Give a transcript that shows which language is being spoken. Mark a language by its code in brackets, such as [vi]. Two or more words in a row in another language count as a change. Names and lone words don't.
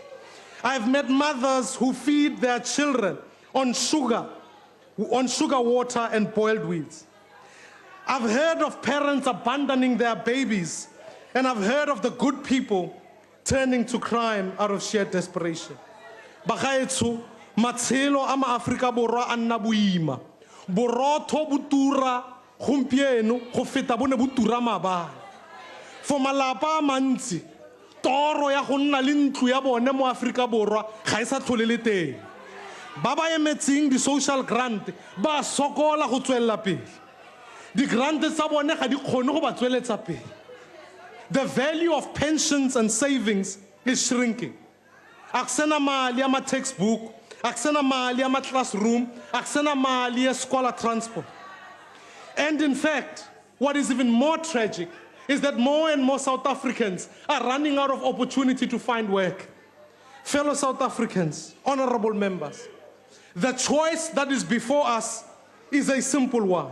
[en] I've met mothers who feed their children on sugar water and boiled weeds. I've heard of parents abandoning their babies, and I've heard of the good people turning to crime out of sheer desperation. [tn] Bagaetso, matshelo a ma-Afrika Borwa a nna boima. Borotho bo tura gompieno go feta bone bo tura maabane. For malapa a mantsi, toro ya go nna le ntlo ya bone mo Afrika Borwa ga e sa tlhole le teng. Ba ba emetseng di-social grant ba sokola go tswelela pele. Di-grant tsa bone ga di kgone go ba tsweletsa pele. [en] the value of pensions and savings is shrinking. [zu] Akusena mali ama textbook, akusena mali ama classroom, akusena mali ya scholar transport. [en] And in fact, what is even more tragic is that more and more South Africans are running out of opportunity to find work. Fellow South Africans, honorable members, the choice that is before us is a simple one.